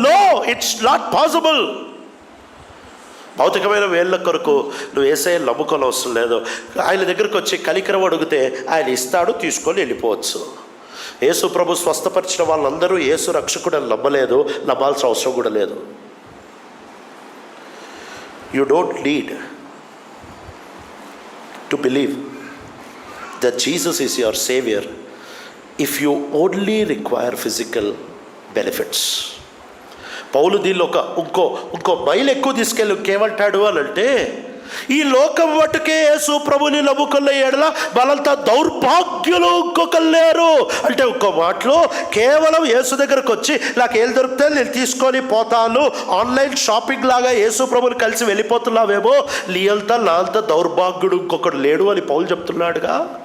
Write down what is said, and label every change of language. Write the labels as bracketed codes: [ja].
[en] No, it's not possible. [te] భౌతికమైన వేళ్ళ కొరకు నువ్వు యేసయ్యను నమ్ముకొని అవసరం లేదు. ఆయన దగ్గరకు వచ్చి కనికరం అడిగితే ఆయన ఇస్తాడు, తీసుకొని వెళ్ళిపోవచ్చు. యేసు ప్రభు స్వస్థపరిచిన వాళ్ళందరూ యేసు రక్షకుడని నమ్మలేదు, నమ్మాల్సిన అవసరం కూడా లేదు. [en] You don't need to believe that Jesus is your Savior if you only require physical benefits. [te] పౌలు దీనిలో ఇంకో మైలు ఎక్కువ తీసుకెళ్ళి ఇంకేమంటాడు అని అంటే, ఈ లోకం మట్టుకే యేసు ప్రభుని నమ్ముకున్న ఎడల వాళ్ళంతా దౌర్భాగ్యులు, ఇంకొకరు లేరు అంటే, ఇంకో మాటలో కేవలం యేసు దగ్గరకు వచ్చి నాకు ఏం దొరికితే నేను తీసుకొని పోతాను, ఆన్లైన్ షాపింగ్ లాగా యేసు ప్రభుని కలిసి వెళ్ళిపోతున్నావేమో, నీ అంతా నా అంతా దౌర్భాగ్యుడు ఇంకొకడు లేడు అని పౌలు చెప్తున్నాడుగా.